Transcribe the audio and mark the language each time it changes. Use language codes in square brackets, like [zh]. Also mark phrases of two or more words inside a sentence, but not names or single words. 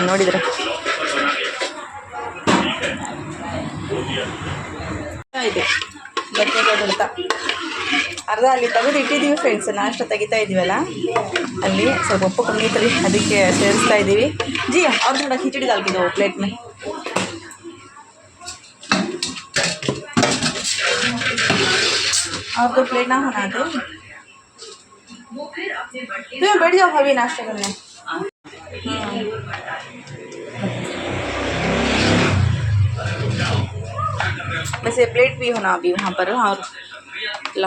[kn] ನೋಡಿದ್ರೆ ಇದೆ ಬದನೆಕಾಯಿ ಅಂತ ಅರ್ಧ ಅಲ್ಲಿ ತೆಗೆದು ಇಟ್ಟಿದ್ದೀವಿ ಫ್ರೆಂಡ್ಸ್. ನಾಷ್ಟ ತೆಗಿತಾ ಇದ್ದೀವಲ್ಲ ಅಲ್ಲಿ ಸ್ವಲ್ಪ ಉಪ್ಪು ಕಮ್ಮಿ ಇತ್ತು, ಅದಕ್ಕೆ ಸೇರಿಸ್ತಾ ಇದ್ದೀವಿ. [hi] ಜಿ ಅವ್ರ ಥೋड़ा खिचड़ी डाल के दो प्लेट में. आपको प्लेट ना होना तो तुम बैठ जाओ भाभी नाश्ता करने. वैसे प्लेट भी होना अभी वहाँ पर.